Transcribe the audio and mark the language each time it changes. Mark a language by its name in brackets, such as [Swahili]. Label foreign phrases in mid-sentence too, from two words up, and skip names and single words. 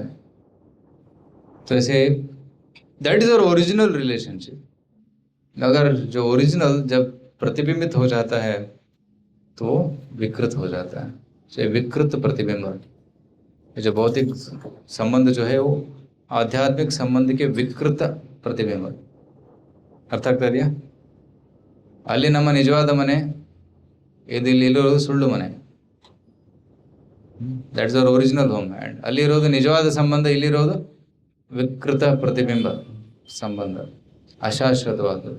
[Hindi] तो ऐसे [English] that is our original relationship. [Hindi] अगर जो ओरिजिनल जब प्रतिबिंबित हो जाता है तो विकृत हो जाता है. तो विकृत प्रतिबिंब, जो भौतिक संबंध जो है वो आध्यात्मिक संबंध के विकृत प्रतिबिंब. [Kannada] ಅರ್ಥ ಆಗ್ತಾ ಇದೆಯಾ? ಅಲ್ಲಿ ನಮ್ಮ ನಿಜವಾದ ಮನೆ ಇದು, ಇಲ್ಲಿ ಇರೋದು ಸುಳ್ಳು ಮನೆ. [English] That's our original home. [Kannada] ಆ್ಯಂಡ್ ಅಲ್ಲಿರೋದು ನಿಜವಾದ ಸಂಬಂಧ, ಇಲ್ಲಿರೋದು ವಿಕೃತ ಪ್ರತಿಬಿಂಬ ಸಂಬಂಧ, ಅಶಾಶ್ವತವಾದದ್ದು.